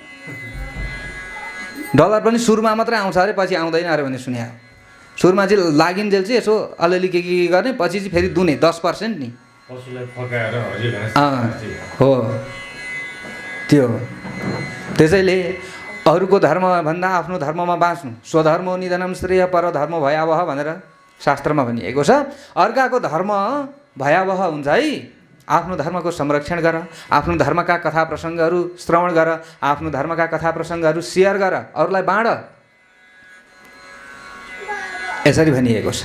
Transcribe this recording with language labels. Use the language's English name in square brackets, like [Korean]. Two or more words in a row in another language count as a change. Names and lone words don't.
[Nepali] डलर पनि सुरुमा मात्रै आउँछ अरे, पछि आउँदैन अरे भने सुने। सुरुमा चाहिँ लागिन्जेल चाहिँ यसो अलिअलि के गर्ने, पछि चाहिँ फेरि दुने 10% नि। हो त्यो। त्यसैले अरूको धर्मभन्दा आफ्नो धर्ममा बाँच्नु। [Sanskrit] स्वधर्मो निधनम श्रेय परधर्म भयावह [Nepali] भनेर शास्त्रमा भनिएको छ। अर्काको धर्म भयावह हुन्छ है। आफ्नो धर्मको संरक्षण गर, आफ्नो धर्मका कथा प्रसङ्गहरू श्रवण गर, आफ्नो धर्मका कथा प्रसङ्गहरू सेयर गर, अरूलाई बाँड। यसरी भनिएको छ।